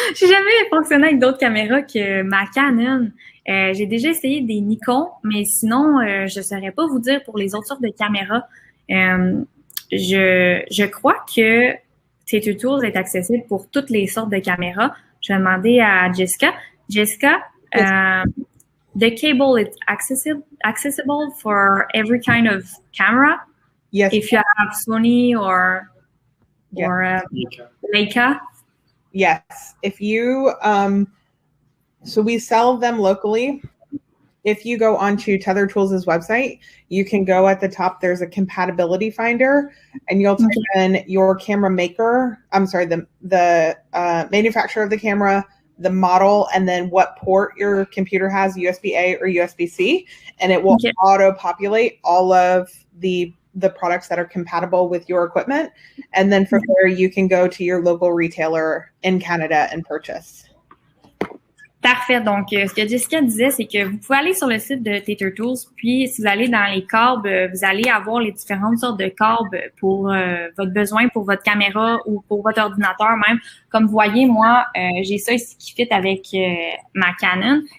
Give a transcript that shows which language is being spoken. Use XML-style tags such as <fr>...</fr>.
<fr>J'ai jamais fonctionné avec d'autres caméras que ma Canon. J'ai déjà essayé des Nikon, mais sinon, je saurais pas vous dire pour les autres sortes de caméras. Je crois que T2Tools est accessible pour toutes les sortes de caméras. Je vais demander à Jessica.</fr> <en>Jessica, the cable is accessible for every kind of camera. Yes. If you have Sony or Leica. Yes. If you so we sell them locally. If you go onto Tether Tools' website, you can go at the top. There's a compatibility finder, and you'll type in your camera maker. I'm sorry, the manufacturer of the camera, the model, and then what port your computer has, USB-A or USB-C, and it will auto-populate all of the products that are compatible with your equipment. And then from there, you can go to your local retailer in Canada and purchase.</en> <fr>Parfait. Donc, ce que Jessica disait, c'est que vous pouvez aller sur le site de T2Tools, puis si vous allez dans les câbles, vous allez avoir les différentes sortes de câbles pour votre besoin, pour votre caméra ou pour votre ordinateur même. Comme vous voyez, moi, j'ai ça ici qui fit avec ma Canon.</fr>